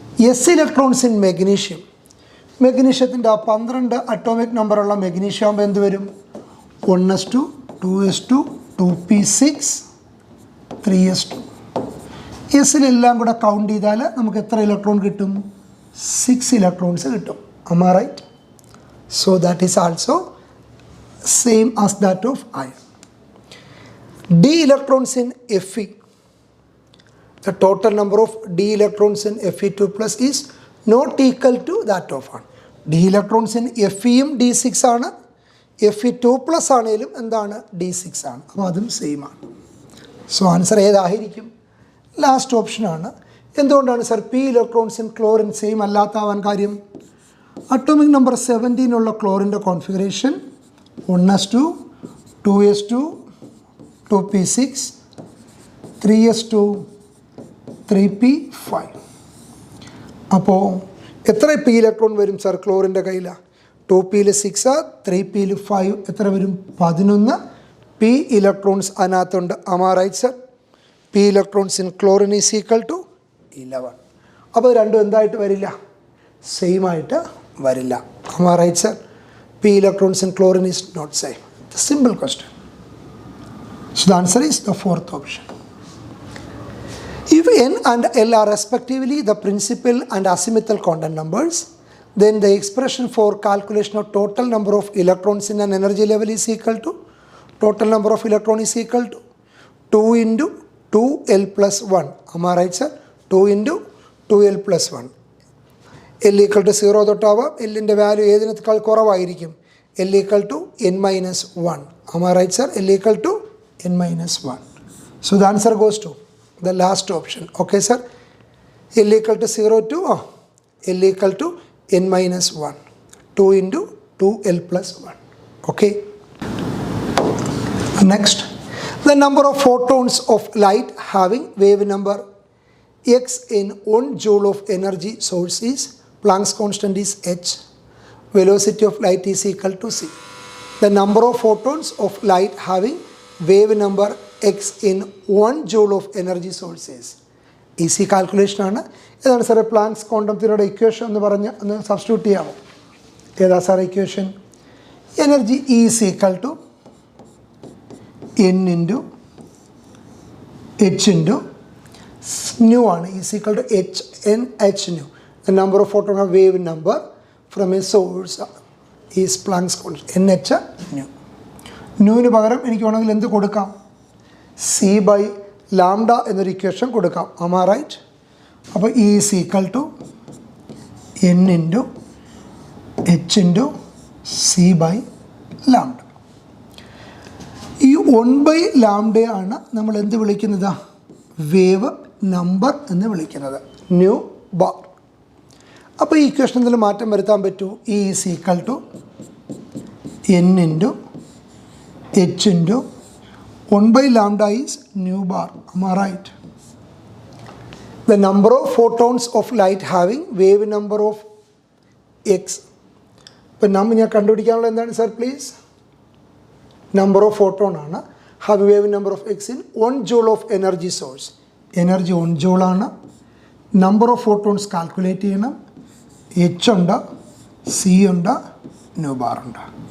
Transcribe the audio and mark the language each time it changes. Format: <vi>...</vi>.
<en>S electrons in magnesium.</en> <ml>മെഗ്നീഷ്യത്തിൻ്റെ 12 atomic നമ്പറുള്ള magnesium ആകുമ്പോൾ എന്ത് വരും?</ml> <en>1s2 2s2 2p6 3s2.</en> <ml>എസിലെല്ലാം കൂടെ കൗണ്ട് ചെയ്താൽ നമുക്ക് എത്ര ഇലക്ട്രോൺ കിട്ടും? 6 ഇലക്ട്രോൺസ് കിട്ടും.</ml> <en>am I right? So that is also same as that of iron. d electrons in Fe. The total number of d electrons in Fe2+ is not equal to that of iron. d electrons in Feയും d6 ആണ്.</en> <ml>Fe2+ ആണെങ്കിലും എന്താണ്? d6 ആണ്. അപ്പോൾ അതും same ആണ്. So answer ഏതായിരിക്കും? Last ഓപ്ഷനാണ്. എന്തുകൊണ്ടാണ് sir</ml> <en>p electrons in chlorine</en> <ml>same അല്ലാത്താവാൻ കാര്യം? അറ്റോമിക് നമ്പർ 17 ഉള്ള ക്ലോറിൻ്റെ configuration 1s2 2s2 2p6 3s2 3p5. അപ്പോൾ എത്ര പി ഇലക്ട്രോൺ വരും സർ ക്ലോറിൻ്റെ കയ്യിൽ? 2pയിൽ 6, 3pയിൽ 5, എത്ര വരും? 11 പി ഇലക്ട്രോൺസ് അതിനകത്തുണ്ട്.</ml> <en>am I right, sir? P electrons in chlorine is equal to 11.</en> <ml>അപ്പോൾ രണ്ടും എന്തായിട്ട് വരില്ല? സെയിം ആയിട്ട് വരില്ല.</ml> <en>Am I right, sir? P electrons in chlorine is not same. It's a simple question. So the answer is the fourth option. If n and l are respectively the principal and azimuthal quantum numbers, then the expression for calculation of total number of electrons in an energy level is equal to, total number of electrons is equal to 2 into 2l plus 1. Am I right, sir? 2 into 2l plus 1. L equal to 0 തൊട്ടാവാം.</en> <ml>എല്ലിൻ്റെ value ഏതിനേക്കാൾ കുറവായിരിക്കും?</ml> <en>L equal to n minus 1. Am I right, sir? L equal to n minus 1. So the answer goes to the last option. Okay, sir? L equal to 0 to L equal to n minus 1. 2 into 2l plus 1. Okay? Next, the number of photons of light having wave number x in 1 joule of energy source is, Planck's constant is h, velocity of light is equal to c. The number of photons of light having wave number x in 1 joule of energy source is. Easy calculation ആണ്.</en> <ml>ഏതാണ് സാറേ planks quantum തിയറിയുടെ equation എന്ന് പറഞ്ഞ് ഒന്ന് substitute ചെയ്യാമോ? ഏതാ സാറേ equation?</ml> <en>Energy is equal to n into h into nu ആണ്. Is equal to h n h nu. The number of photon of wave number from a source is Planck's constant n h nu. ന്യൂവിന് പകരം എനിക്ക് വേണമെങ്കിൽ എന്ത് കൊടുക്കാം? c by lambda എന്നൊരു equation കൊടുക്കാം. Am I right? അപ്പോൾ E is equal to n into h into c by lambda.</en> <ml>ഈ 1 by lambda ആണ് നമ്മൾ എന്ത് വിളിക്കുന്നത്? വേവ് നമ്പർ എന്ന് വിളിക്കുന്നത്, ന്യൂ ബാർ. അപ്പോൾ ഈ ഇക്വേഷൻ എന്തെങ്കിലും മാറ്റം വരുത്താൻ പറ്റൂ?</ml> <en>E is equal to n into h into 1 by lambda is nu bar. Am I right? The number of photons of light having wave number of x.</en> <ml>ഇപ്പോൾ നമ്മൾ ഞാൻ കണ്ടുപിടിക്കാനുള്ള എന്താണ് sir please? Number of photon ആണ്.</ml> <en>Have wave number of x in 1 joule of energy source. Energy 1 joule ആണ്.</en> <ml>Number of photons calculate ചെയ്യണം. H ഉണ്ട്, C ഉണ്ട്, ന്യൂ ബാർ ഉണ്ട്.</ml>